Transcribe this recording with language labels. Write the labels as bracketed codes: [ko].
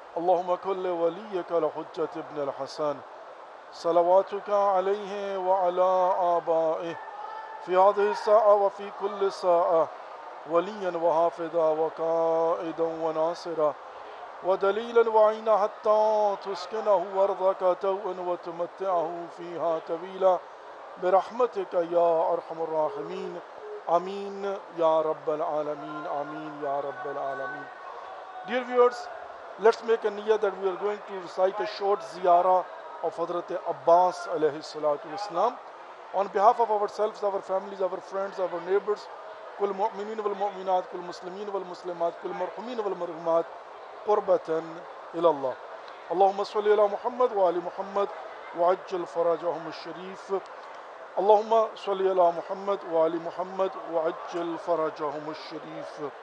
[ar] Allahumma kulli waliyaka al-Hujjat ibn al-Hasan, salawatuka alayhi wa ala aba'ih في هذه الساعة وفي كل ساعة، وليا وحافظا وقائدا وناصرا ودليلا وعينا، حتى تسكنه أرضك توءا وتمتعه فيها طويلا برحمتك يا أرحم الراحمين، آمين يا رب العالمين، آمين يا رب العالمين. [en] Dear viewers, let's make a niyyah that we are going to recite a short ziyarah of Hazrat Abbas alayhi salatu wasalam. On behalf of ourselves, our families, our friends, our neighbors, [ar] كل مؤمنين والمؤمنات كل مسلمين والمسلمات كل مرحومين والمرحومات قربة إلى الله. اللهم صل على محمد وآل محمد وعجل فرجهم الشريف. اللهم صل على محمد وآل محمد وعجل فرجهم الشريف.